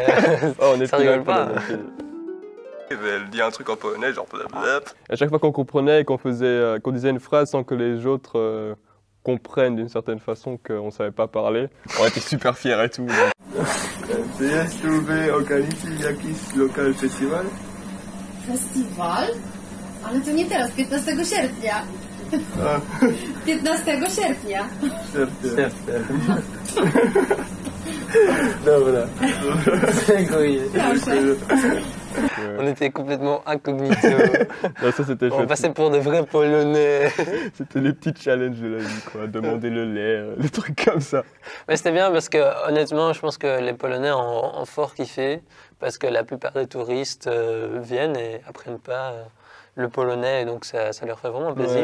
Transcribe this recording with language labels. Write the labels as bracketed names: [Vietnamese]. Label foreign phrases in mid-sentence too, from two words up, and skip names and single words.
[French] Oh, on est ça rigole pas. Elle dit un truc en polonais, genre blablabla. À chaque fois qu'on comprenait et qu'on disait une phrase sans que les autres comprennent d'une certaine façon qu'on ne savait pas parler, on était super fiers et tout. [Polish] Czy jest tu w okolicy jakiś lokal festiwal? Festiwal? Ale to nie teraz, 15 sierpnia. 15 sierpnia. Dobra. Dziękuję. Proszę. [French] On était complètement incognito. Non, ça c'était On chouette. passait pour des vrais Polonais. C'était les petits challenges de la vie, quoi. Demander le lait, des trucs comme ça. Mais c'était bien parce que honnêtement, je pense que les Polonais ont fort kiffé parce que la plupart des touristes viennent et apprennent pas le polonais et donc ça leur fait vraiment plaisir.